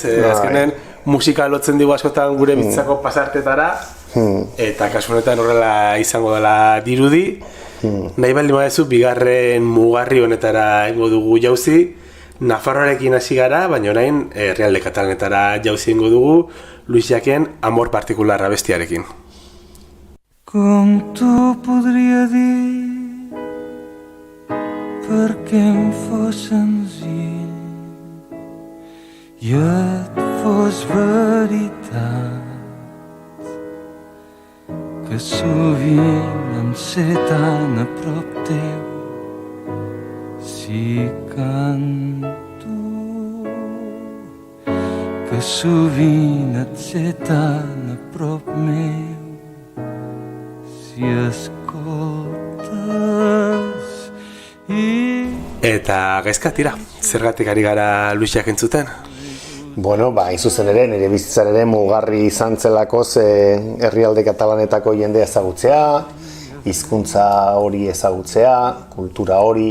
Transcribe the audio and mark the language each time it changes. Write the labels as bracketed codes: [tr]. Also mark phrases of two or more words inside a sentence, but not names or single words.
[eu] Azkenen musika lotzen dugu askotan gure bizitzako pasartetara eta kasu honetan horrela izango dela dirudi. Nahi baldin badezu bigarren mugarri honetara ingo dugu jauzi. Nafarroarekin hasi gara, baina orain Herrialde Katalanetara jauzi ingo dugu Luis Llachén Amor Particular abestiarekin. [ca] Com tu podria dir perquè em fos senzill i et fos veritat que sovint em sé tan a prop teu si canto que sovint et sé tan a prop meu si escoltes [eu] Eta gaizka tira, zergatik ari gara Luis Llachén entzuten? Hain zuzen ere, nire bizitzan ere mugarri izan zelakoz Herrialde Katalanetako jendea ezagutzea, hizkuntza hori ezagutzea, kultura hori.